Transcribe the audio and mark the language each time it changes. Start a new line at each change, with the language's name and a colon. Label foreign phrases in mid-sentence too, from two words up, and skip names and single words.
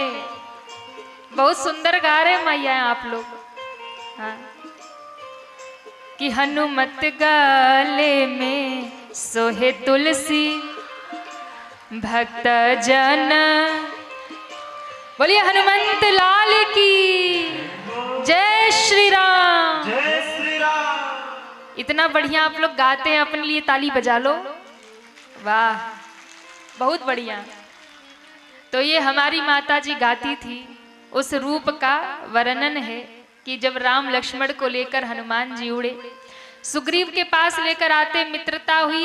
Hindi: बहुत सुंदर गा रहे मैया आप लोग। हाँ। कि हनुमत गाले में सोहे तुलसी, भक्त जन। बोलिए हनुमंत लाल की जय श्री राम। जय श्री राम। इतना बढ़िया आप लोग गाते हैं, अपने लिए ताली बजा लो। वाह, बहुत बढ़िया। तो ये हमारी माता जी गाती थी, उस रूप का वर्णन है कि जब राम लक्ष्मण को लेकर हनुमान जी उड़े, सुग्रीव के पास लेकर आते, मित्रता हुई।